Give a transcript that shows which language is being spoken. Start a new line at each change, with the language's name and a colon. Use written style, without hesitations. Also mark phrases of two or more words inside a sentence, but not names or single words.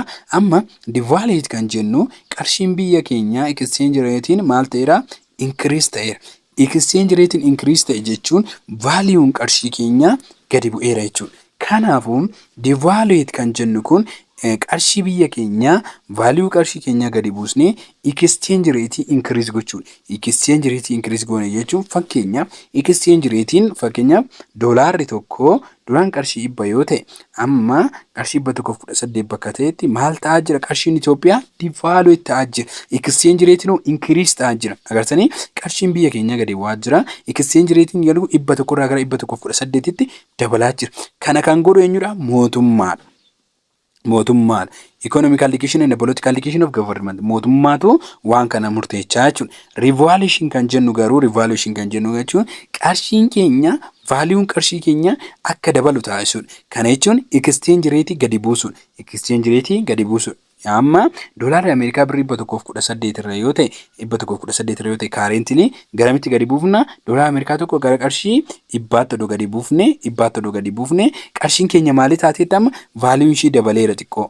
Oromo: Amma devaluate kan jennu qarshiin biyya keenya
English: exchange ratein
Oromo: maal ta'eera increase ta'eera.
English: Exchange ratein increase
Oromo: ta'e jechuun value'n qarshii keenya gadi bu'eera jechuudha. Kanaafuu devaluate kan jennu kun qarshii biyya keenya value qarshii keenya gadi buusnee
English: exchange rate increase
Oromo: gochuudha.
English: Exchange rate increase
Oromo: goone jechuun fakkeenyaaf
English: exchange ratein
Oromo: fakkeenyaaf doolaarri tokko duraan qarshii 100 yoo ta'e amma qarshii 118 bakka ta'etti maal ta'aa jira qarshiin Itoophiyaa devaluate ta'aa jira.
English: Exchange rate
Oromo: no increase ta'aa jira. Agartanii qarshiin biyya keenya gadi bu'aa jira.
English: Exchange ratein
Oromo: yeroo 100 irraa gara 118 tti dabalaa jira. Kana kan godhu eenyudha? Mootummaadha. Mootummaan
English: economic allocation and political allocation of government
Oromo: mootummaatu waan kana murteessaa jechuudha. Revaluation kan jennu garuu revaluation kan jennu jechuun qarshiin keenya value'n qarshii keenya akka dabalu taasisuudha. Kana jechuun
English: exchange rate
Oromo: gadi buusuudha.
English: Exchange rate
Oromo: gadi buusuudha. Amma doolaarri Ameerikaa birrii 118 irra yoo ta'e 118 irra yoo ta'e currently garamitti gadi buufna doolaara Ameerikaa tokko gara qarshii 100 gadi buufne qarshiin keenya maali taateetti amma value'n ishii dabaleera xiqqoo.